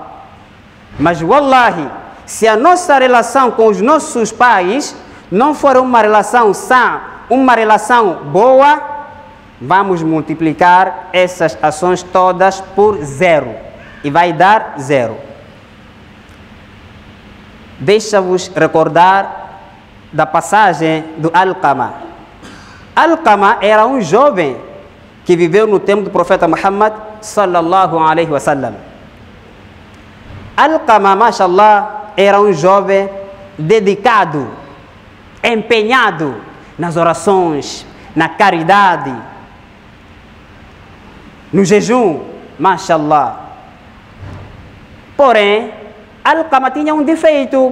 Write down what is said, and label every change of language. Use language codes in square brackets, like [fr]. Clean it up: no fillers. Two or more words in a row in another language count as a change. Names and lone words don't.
[pt] Mas, wallahi, se a nossa relação com os nossos pais não for uma relação sã, uma relação boa, vamos multiplicar essas ações todas por 0 e vai dar 0. Deixa-vos recordar da passagem do Alqama. Alqama era um jovem que viveu no tempo do profeta Muhammad [ar] صلى الله عليه وسلم. [pt] Alqama, mashallah, era um jovem dedicado, empenhado nas orações, na caridade, no jejum, mashallah. Porém, Alqama tinha um defeito.